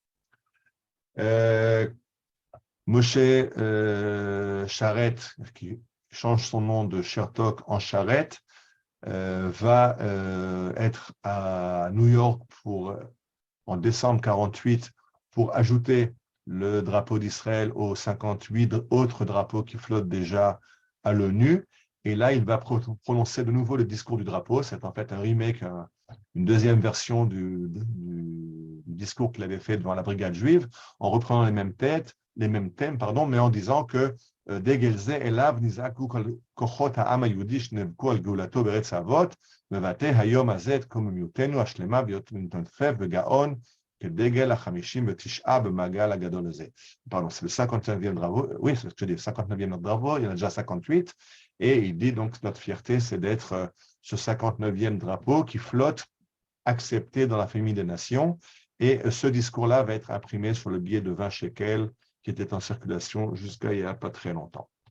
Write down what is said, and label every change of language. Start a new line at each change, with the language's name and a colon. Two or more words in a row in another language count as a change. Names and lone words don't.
French: Moshe Sharet, qui change son nom de Chertok en Sharet, va être à New York en décembre 1948 pour ajouter le drapeau d'Israël aux 58 autres drapeaux qui flottent déjà à l'ONU. Et là, il va prononcer de nouveau le discours du drapeau. C'est en fait un remake, une deuxième version du discours qu'il avait fait devant la brigade juive, en reprenant les mêmes thèmes, mais en disant que
Hebrew: דגל זה אליו נזעקו כוחות העם היהודי שנאבקו על גאולתו בארץ האבות, מבטא היום הזה את קוממיותנו השלמה ונתנפף בגאון כדגל ה-59 במעגל הגדול הזה.
French: Pardon, c'est le 59e drapeau. Oui, c'est ce que je dis, le 59e drapeau, il y en a déjà 58. Et il dit donc notre fierté, c'est d'être ce 59e drapeau qui flotte, accepté dans la famille des nations. Et ce discours-là va être imprimé sur le billet de 20 shekels qui était en circulation jusqu'à il n'y a pas très longtemps.